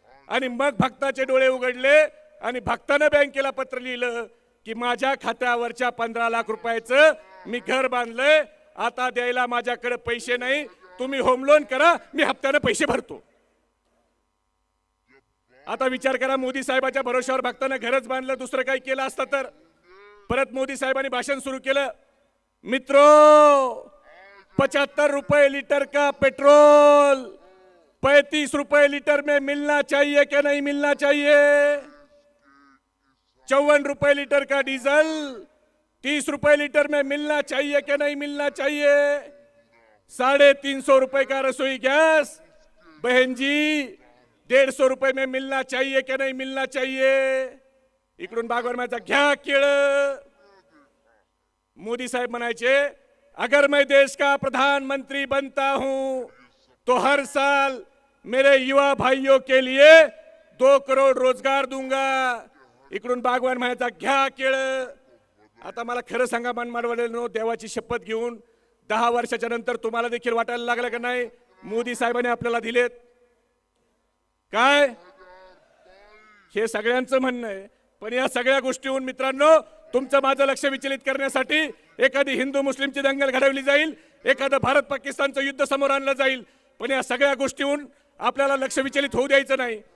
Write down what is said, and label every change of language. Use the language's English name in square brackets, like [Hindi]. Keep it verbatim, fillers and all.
[Marathi] आणि मग भक्ताचे डोळे उघडले आणि भक्तानं बँकेला पत्र लिहिलं की माझ्या खात्यावरच्या पंधरा लाख रुपयाचं मी घर बांधलंय, आता द्यायला माझ्याकडे पैसे नाही, तुम्ही होम लोन करा, मी हप्त्यानं पैसे भरतो. आता विचार करा, मोदी साहेबाच्या भरोशावर भक्तानं घरच बांधलं, दुसरं काही केलं असतं तर. परत मोदी साहेबांनी भाषण सुरू केलं, [Hindi] मित्रो पचहत्तर रुपये लीटर का पेट्रोल पैंतीस रुपये लीटर में मिलना चाहिए क्या नहीं मिलना चाहिए? चौवन रुपये लीटर का डीजल तीस रुपये लीटर में मिलना चाहिए क्या नहीं मिलना चाहिए? साढ़े तीन सौ रुपये का रसोई गैस बहन जी डेढ़ सौ रुपये में मिलना चाहिए क्या नहीं मिलना चाहिए? [Marathi] इकडून बागवर माझा, घ्या केळ. मोदी साहेब म्हणायचे, [Hindi] अगर मैं देश का प्रधानमंत्री बनता हूं तो हर साल मेरे युवा भाइयों के लिए दो करोड़ रोजगार दूंगा. [Marathi] इकडून बागवान म्हणायचा, घ्या केळ. आता मला खरं सांगा मनमाडवाड्यानो, देवाची शपथ घेऊन दहा वर्षाच्या नंतर तुम्हाला देखील वाटायला लागलं का नाही मोदी साहेबांनी आपल्याला दिलेत काय? हे सगळ्यांचं म्हणणं आहे. पण या सगळ्या गोष्टीहून मित्रांनो, तुमचं माझं लक्ष विचलित करण्यासाठी एखादी हिंदू मुस्लिमची दंगल घडवली जाईल, एखादं भारत पाकिस्तानचं युद्ध समोर आणलं जाईल, पण या सगळ्या गोष्टीहून आपल्याला लक्ष विचलित होऊ द्यायचं नाही.